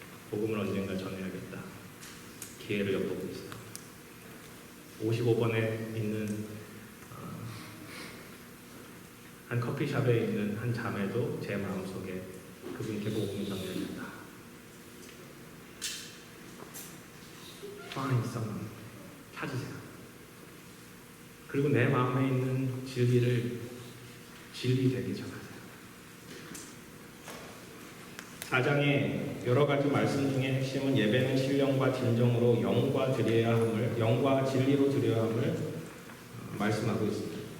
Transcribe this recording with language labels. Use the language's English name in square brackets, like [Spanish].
[Korean] 복음을 언젠가 전해야겠다. 기회를 엿보고 있어요. 55번에 있는 한 커피숍에 있는 한 자매도 제 마음속에 그분께 복음을 전해야겠다. [English] Find someone. [Korean] 찾으세요. 그리고 내 마음에 있는 진리를 진리 되게 전하세요. 4장의 여러 가지 말씀 중에 핵심은 예배는 신령과 진정으로 영과 진리로 드려야 함을 말씀하고 있습니다.